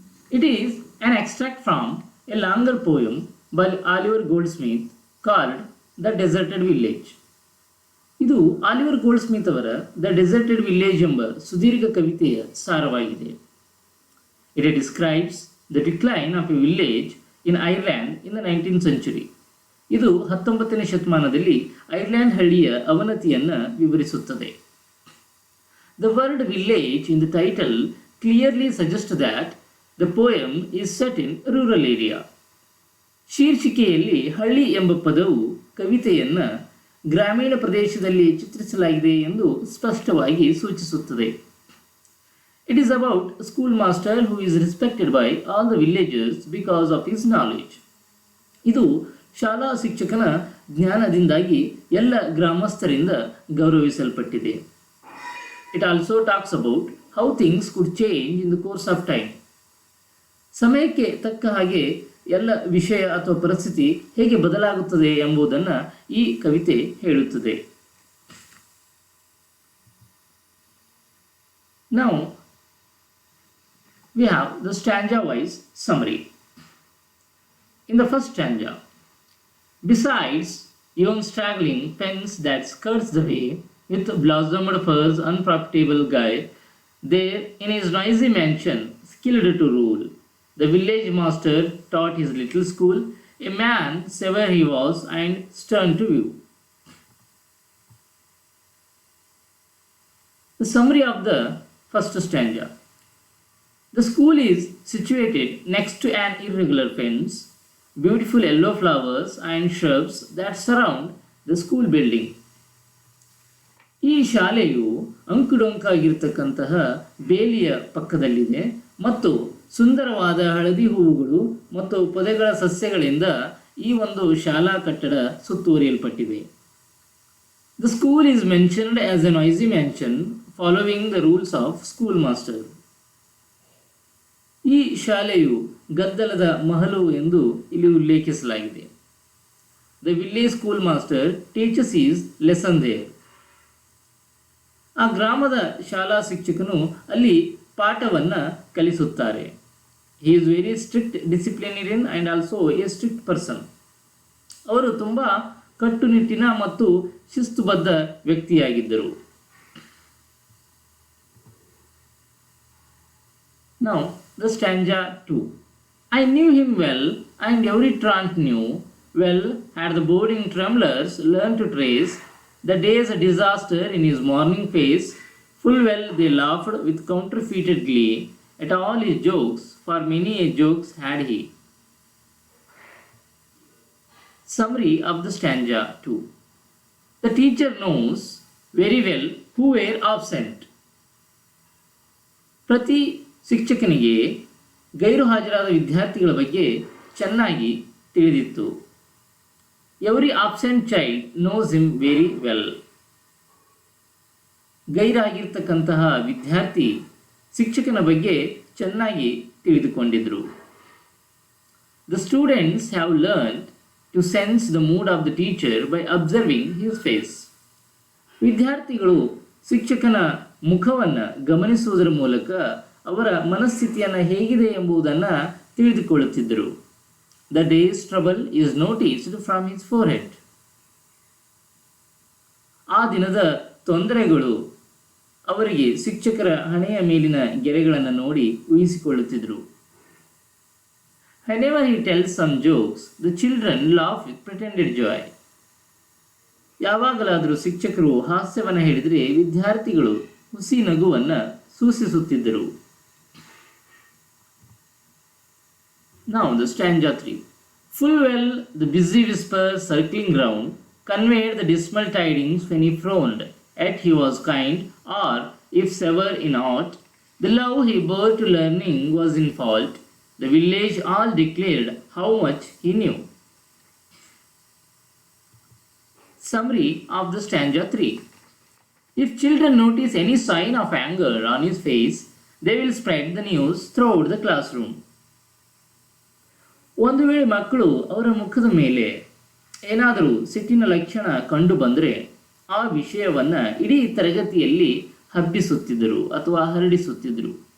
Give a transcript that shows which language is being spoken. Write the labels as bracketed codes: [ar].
[en] It is an extract from a longer poem by Oliver Goldsmith called The Deserted Village. [kn] ಇದು Oliver ಗೋಲ್ಡ್ಸ್ಮಿತ್ ಅವರ the deserted village ಎಂಬ ಸುದೀರ್ಘ ಕವಿತೆಯ ಸಾರವಾಗಿದೆ. [en] It describes the decline of a village in Ireland in the 19th century. [kn] ಇದು 19ನೇ ಶತಮಾನದಲ್ಲಿ Ireland ಹಳ್ಳಿಯ ಅವನತಿಯನ್ನು ವಿವರಿಸುತ್ತದೆ. [en] The word village in the title clearly suggests that the poem is set in rural area. [kn] ಶೀರ್ಷಿಕೆಯಲ್ಲಿ ಹಳ್ಳಿ ಎಂಬ ಪದವು ಕವಿತೆಯನ್ನು ಗ್ರಾಮೀಣ ಪ್ರದೇಶದಲ್ಲಿ ಚಿತ್ರಿಸಲಾಗಿದೆ ಎಂದು ಸ್ಪಷ್ಟವಾಗಿ ಸೂಚಿಸುತ್ತದೆ. [en] It is about a schoolmaster who is respected by all the villagers because of his knowledge. [kn] ಇದು ಶಾಲಾ ಶಿಕ್ಷಕನ ಜ್ಞಾನದಿಂದಾಗಿ ಎಲ್ಲ ಗ್ರಾಮಸ್ಥರಿಂದ ಗೌರವಿಸಲ್ಪಟ್ಟಿದೆ. [en] It also talks about how things could change in the course of time. [kn] ಸಮಯಕ್ಕೆ ತಕ್ಕ ಹಾಗೆ ಎಲ್ಲ ವಿಷಯ ಅಥವಾ ಪರಿಸ್ಥಿತಿ ಹೇಗೆ ಬದಲಾಗುತ್ತದೆ ಎಂಬುದನ್ನು ಈ ಕವಿತೆ ಹೇಳುತ್ತದೆ. [en] Now we have the stanza wise summary. In the first stanza, besides yon straggling fence that skirts the way with blossomed firs unprofitable guy, There, in his noisy mansion, skilled to rule, the village master taught his little school, a man severe he was and stern to view. The summary of the first stanza. The school is situated next to an irregular fence, beautiful yellow flowers and shrubs that surround the school building. [kn] ಈ ಶಾಲೆಯು ಅಂಕುಡೊಂಕಾಗಿರ್ತಕ್ಕಂತಹ ಬೇಲಿಯ ಪಕ್ಕದಲ್ಲಿದೆ ಮತ್ತು ಸುಂದರವಾದ ಹಳದಿ ಹೂವುಗಳು ಮತ್ತು ಪೊದೆಗಳ ಸಸ್ಯಗಳಿಂದ ಈ ಒಂದು ಶಾಲಾ ಕಟ್ಟಡ ಸುತ್ತುವರಿಯಲ್ಪಟ್ಟಿದೆ. [en] The school is mentioned as a noisy mansion following the rules of schoolmaster. [kn] ಈ ಶಾಲೆಯು ಗದ್ದಲದ ಮಹಲು ಎಂದು ಇಲ್ಲಿ ಉಲ್ಲೇಖಿಸಲಾಗಿದೆ. [en] The village schoolmaster teaches his lesson there. [kn] ಆ ಗ್ರಾಮದ ಶಾಲಾ ಶಿಕ್ಷಕನು ಅಲ್ಲಿ ಪಾಠವನ್ನು ಕಲಿಸುತ್ತಾರೆ. [en] He is very strict disciplinarian and also a strict person. [kn] ಅವರು ತುಂಬ ಕಟ್ಟುನಿಟ್ಟಿನ ಮತ್ತು ಶಿಸ್ತುಬದ್ಧ ವ್ಯಕ್ತಿಯಾಗಿದ್ದರು. [en] Now, the stanza 2. I knew him well, and every trant knew well had the boarding tremblers learned to trace the day's disaster in his morning face. Full well they laughed with counterfeited glee at all his jokes, for many a jokes had he. Summary of the stanza 2. The teacher knows very well who were absent. [kn] ಪ್ರತಿ ಶಿಕ್ಷಕನಿಗೆ ಗೈರು ಹಾಜರಾದ ವಿದ್ಯಾರ್ಥಿಗಳ ಬಗ್ಗೆ ಚೆನ್ನಾಗಿ ತಿಳಿದಿತ್ತು. [en] Every absent child knows him very well. [kn] ಗೈರಾಗಿರ್ತಕ್ಕಂತಹ ವಿದ್ಯಾರ್ಥಿ ಶಿಕ್ಷಕನ ಬಗ್ಗೆ ಚೆನ್ನಾಗಿ ತಿಳಿದುಕೊಂಡಿದ್ದರು. [en] The students have learn to sense the mood of the teacher by observing his face. [kn] ವಿದ್ಯಾರ್ಥಿಗಳು ಶಿಕ್ಷಕನ ಮುಖವನ್ನು ಗಮನಿಸುವುದರ ಮೂಲಕ ಅವರ ಮನಸ್ಥಿತಿಯನ್ನು ಹೇಗಿದೆ ಎಂಬುದನ್ನು ತಿಳಿದುಕೊಳ್ಳುತ್ತಿದ್ದರು. [en] The day's trouble is noticed from his forehead. [kn] ಆ ದಿನದ ತೊಂದರೆಗಳು ಅವರಿಗೆ ಶಿಕ್ಷಕರ ಹಣೆಯ ಮೇಲಿನ ಗೆರೆಗಳನ್ನು ನೋಡಿ ಊಹಿಸಿಕೊಳ್ಳುತ್ತಿದ್ದರು. [en] Whenever he tells some jokes, the children laugh with pretended joy. [kn] ಯಾವಾಗಲಾದರೂ ಶಿಕ್ಷಕರು ಹಾಸ್ಯವನ್ನು ಹೇಳಿದರೆ ವಿದ್ಯಾರ್ಥಿಗಳು ಹುಸಿ ನಗುವನ್ನು ಸೂಚಿಸುತ್ತಿದ್ದರು. [en] Now the stanza 3. Full well the busy whispers circling round conveyed the dismal tidings when he frowned, yet he was kind, or, if sever in aught, the love he bore to learning was in fault. The village all declared how much he knew. Summary of the stanza 3. If children notice any sign of anger on his face, they will spread the news throughout the classroom. [kn] ಒಂದು ವೇಳೆ ಮಕ್ಕಳು ಅವರ ಮುಖದ ಮೇಲೆ ಏನಾದರೂ ಸಿಟ್ಟಿನ ಲಕ್ಷಣ ಕಂಡು ಬಂದರೆ ಆ ವಿಷಯವನ್ನು ಇಡೀ ತರಗತಿಯಲ್ಲಿ ಹಬ್ಬಿಸುತ್ತಿದ್ದರು ಅಥವಾ ಹರಡಿಸುತ್ತಿದ್ದರು.